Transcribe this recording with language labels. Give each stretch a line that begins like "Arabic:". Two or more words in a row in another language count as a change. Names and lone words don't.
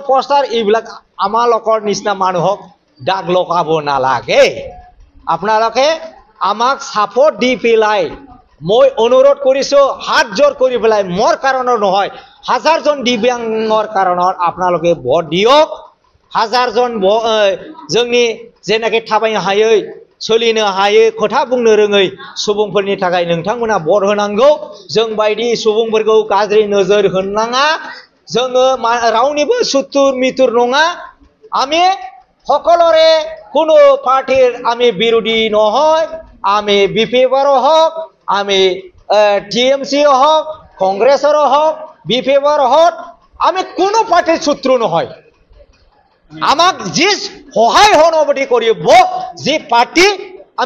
Assamese: পোস্টাৰ এইবিলাক আমালোকৰ নিচিনা মানুহক দাগ লগাব নালাগে আপোনালোকে আমাক সাপোর্ট দি পেলাই মই অনুৰোধ কৰিছো হাত জোৰ কৰি পেলাই মোৰ কাৰণৰ নহয় হাজাৰজন দিব্যাংগৰ কাৰণত আপোনালোকে ভোট দিয়ক হাজাৰজন
Bodo: जोंनि जेनाखि थाबायनो हायै सोलिनो हायै खोथा बुंनो रोङै सुबुंफोरनि थाखाय नोंथांमोना भोट होनांगौ जों बायदि सुबुंफोरखौ गाज्रि नोजोर होनाङा जोङो रावनिबो सुथुर मिथुर नङा
Assamese: আমি সকলোৰে কোনো পার্টির আমি বিরোধী নহয় আমি বিপিএফৰো হওক আমি টিএমচিও হওক কংগ্ৰেছৰো হওক বিপিএফৰ হওক আমি কোনো পার্টির শত্রু নহয় আমাক যি সহায় সহমতি কৰিব যি পার্টি আমি